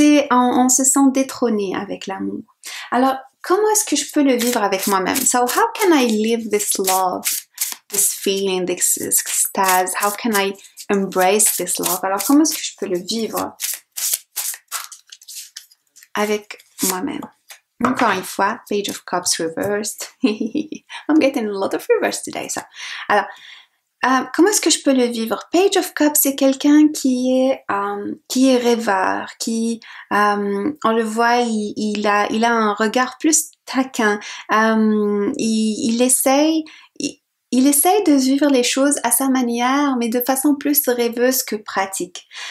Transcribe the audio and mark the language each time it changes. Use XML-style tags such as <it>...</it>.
<fr>On se sent détrôné avec l'amour. Alors, comment est-ce que je peux le vivre avec moi-même?</fr> <en>So, how can I live this love, this feeling, this extase? How can I embrace this love?</en> <fr>Alors, comment est-ce que je peux le vivre avec moi-même? Encore une fois, Page of Cups reversed.</fr> <en>I'm getting a lot of reverse today. So.</en> <fr>Alors, comment est-ce que je peux le vivre? Page of Cups, c'est quelqu'un qui est rêveur, on le voit, il a un regard plus taquin. Il essaye de vivre les choses à sa manière, mais de façon plus rêveuse que pratique.</fr>